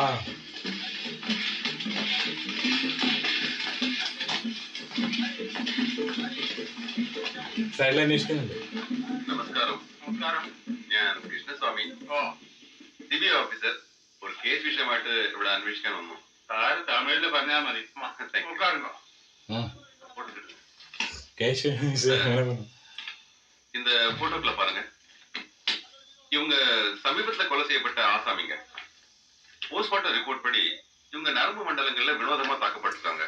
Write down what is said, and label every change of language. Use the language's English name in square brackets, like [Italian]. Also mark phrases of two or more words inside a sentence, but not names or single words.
[Malayalam] സൈഡിൽ അന്വേഷിക്കുന്നുണ്ട്. നമസ്കാരം. നമസ്കാരം. ഞാൻ കൃഷ്ണസ്വാമി, സിബി ഓഫീസർ. ഒരു കേസ് വിഷയമായിട്ട് ഇവിടെ അന്വേഷിക്കാൻ വന്നു. തമിഴില് പറഞ്ഞാൽ മതി. [Tamil] இந்த போட்டோக்களை பாருங்க. இவங்க சமீபத்துல கொலை செய்யப்பட்ட ஆசாமிங்க. [English] postmortem report [Tamil] படி இவங்க நரம்பு மண்டலங்கள்ல வினோதமா தாக்கப்பட்டிருக்காங்க.